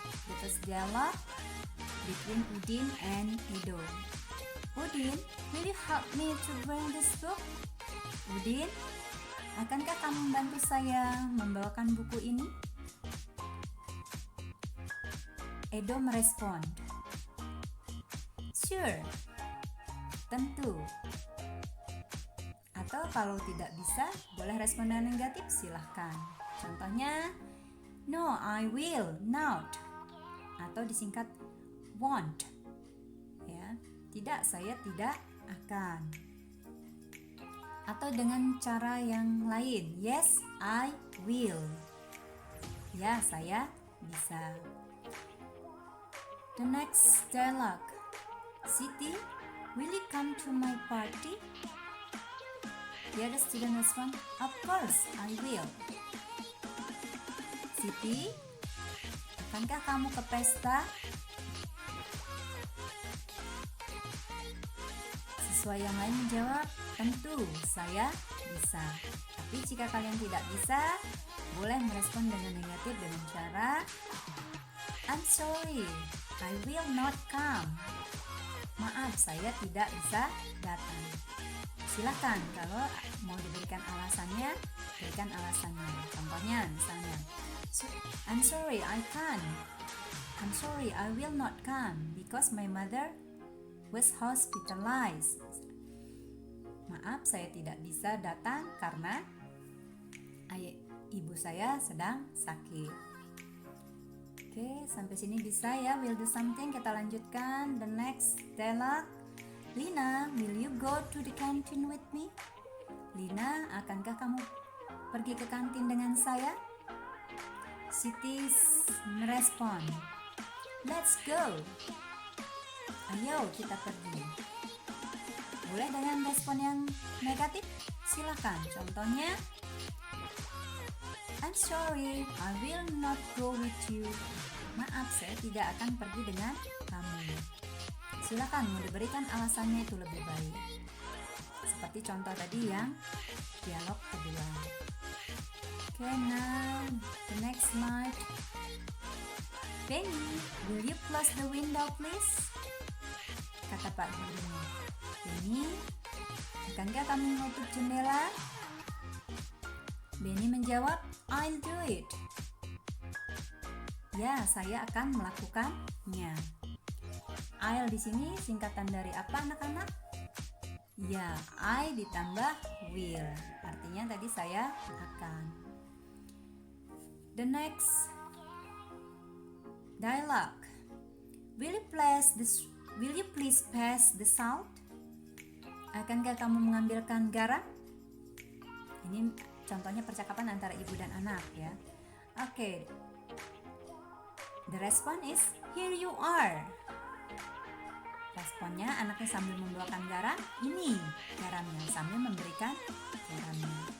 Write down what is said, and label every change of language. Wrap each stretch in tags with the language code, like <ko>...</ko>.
<en>The first dialogue between Udin and Edo. Udin, will you help me to bring this book?</en> <id>Udin, akankah kamu membantu saya membawakan buku ini? Edo merespon, sure, tentu. Atau kalau tidak bisa, boleh respon dengan negatif, silahkan.</id> <en>Contohnya, no, I will not.</en> <id>Atau disingkat won't. Ya, tidak, saya tidak akan. Atau dengan cara yang lain,</id> <en>yes, I will.</en> <id>Ya, saya bisa.</id> <en>The next dialogue. Siti, will you come to my party? The other student respond, of course, I will.</en> <id>Siti, akankah kamu ke pesta? Siswa yang lain menjawab, tentu, saya bisa. Tapi jika kalian tidak bisa, boleh merespon dengan negatif dengan cara,</id> <en>I'm sorry, I will not come.</en> <id>Maaf, saya tidak bisa datang. Silakan kalau mau diberikan alasannya, berikan alasannya. Contohnya misalnya,</id> <en>I'm sorry, I can't. I'm sorry, I will not come because my mother was hospitalized.</en> <id>Maaf, saya tidak bisa datang karena ibu saya sedang sakit. Oke, sampai sini bisa ya,</id> <en>will do something.</en> <id>Kita lanjutkan</id> <en>the next dialogue. Lina, will you go to the canteen with me?</en> <id>Lina, akankah kamu pergi ke kantin dengan saya? Siti merespon,</id> <en>let's go.</en> <id>Ayo kita pergi. Boleh dengan respon yang negatif? Silakan.</id> <en>Contohnya, I'm sorry, I will not go with you.</en> <id>Maaf, saya tidak akan pergi dengan kamu. Silakan, mau diberikan alasannya itu lebih baik. Seperti contoh tadi yang dialog kedua.</id> <en>Okay, now the next slide. Benny, will you close the window please?</en> <id>Kata Pak gurunya. Benny, akankah kamu menutup jendela? Benny menjawab,</id> <en>I'll do it.</en> <id>Ya, saya akan melakukannya. I'll di sini singkatan dari apa anak-anak? Ya, I ditambah will. Artinya tadi saya akan.</id> <en>The next dialogue. Will you please pass the salt?</en> <id>Akankah kamu mengambilkan garam? Ini contohnya percakapan antara ibu dan anak ya. Oke.</id> <en>The response is here you are.</en> <id>Responnya anaknya sambil membawakan garam, ini garamnya, sambil memberikan garamnya.</id>